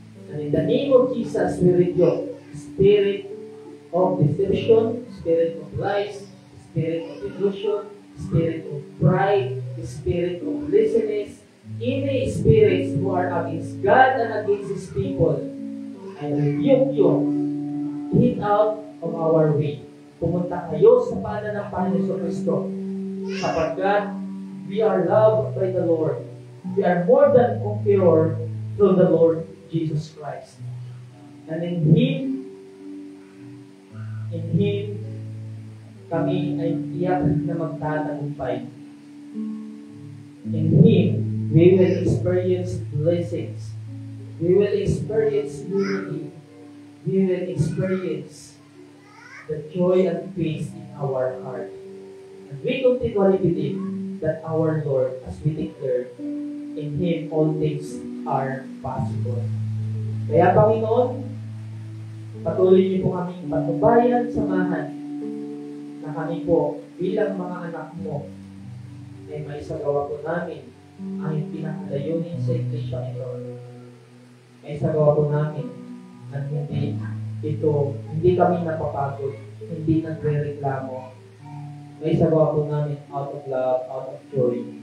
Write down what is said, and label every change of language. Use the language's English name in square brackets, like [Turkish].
[English] And in the name of Jesus, we rebuke spirit of deception, spirit of lies, spirit of illusion, spirit of pride, spirit of laziness, any spirits who are against God and against His people. I rebuke you. Get out of our way. [Filipino] Pumunta kayo sa paanan ng Panginoon Kristo, sapagkat [English] we are loved by the Lord. We are more than conqueror through the Lord Jesus Christ. And in Him, [Filipino] kami ay tiyak na magtatagumpay. [English] In Him, we will experience blessings. We will experience unity. We will experience the joy and peace in our heart. And we continually believe that our Lord, as we declared, in Him all things are possible. [Filipino] Kaya Panginoon, patuloy niyo po kaming patnubayan, samahan, na kami po bilang mga anak mo ay may sagawa po namin ang pinakalayunin sa iglesia ito. May sagawa po namin at hindi kami napapagod, hindi nagre-reklamo. May sagawa po namin [English] out of love, out of joy.